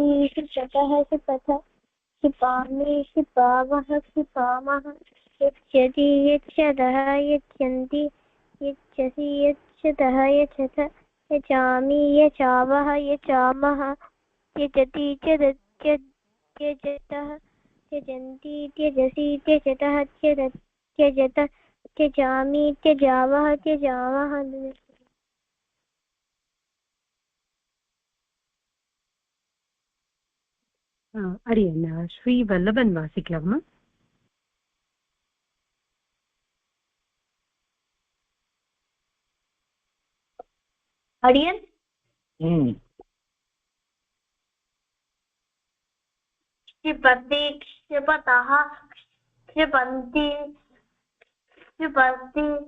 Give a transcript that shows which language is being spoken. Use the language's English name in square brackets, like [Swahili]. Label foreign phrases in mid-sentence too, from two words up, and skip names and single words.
[Sanskrit] क्षिपतः क्षिपथ क्षिपामि क्षिपावः क्षिपामः यच्छति यच्छतः यच्छन्ति यच्छसि यच्छतः यच्छथ यच्छामि यच्छावः यच्छामः त्यजति त्यजतः त्यजन्ति त्यजसि त्यजतः त्यजत त्यजामि त्यजावः त्यजामः [Tamil] அடியன் ஸ்ரீ வல்லபன் வாசிக்கலாமா? [Sanskrit] अडियन क्षिपति क्षिपतः क्षिपन्ति क्षिपति